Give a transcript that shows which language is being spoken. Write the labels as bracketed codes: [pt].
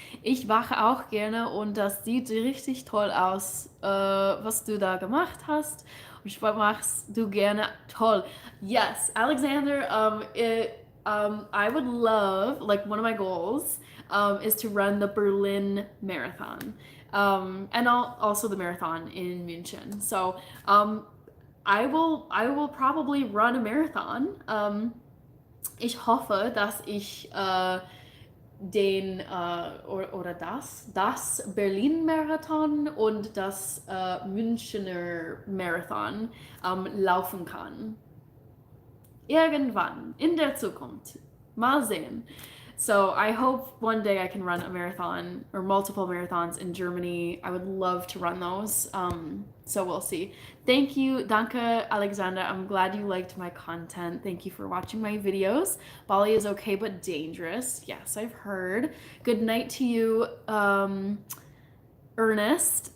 [de] Ich wache auch gerne und das sieht richtig toll aus, was du da gemacht hast. Und was machst du gerne? Toll. [en] Yes, Alexander, I would love, like one of my goals is to run the Berlin Marathon. And also the marathon in München. So I will probably run a marathon. [de] Ich hoffe, dass ich das Berlin-Marathon und das Münchener Marathon laufen kann. Irgendwann in der Zukunft. Mal sehen. [en] So I hope one day I can run a marathon or multiple marathons in Germany. I would love to run those. So we'll see. Thank you, Danke, Alexander. I'm glad you liked my content. Thank you for watching my videos. Bali is okay but dangerous. Yes, I've heard. Good night to you, Ernest.